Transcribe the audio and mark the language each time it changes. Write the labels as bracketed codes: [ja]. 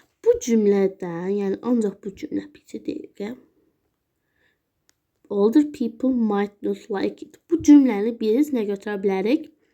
[az] Bu cümlədən, yəni ancaq bu cümlə bitir deyir. [en] Older people might not like it. [az] Bu cümləni biz nə götürə bilərik?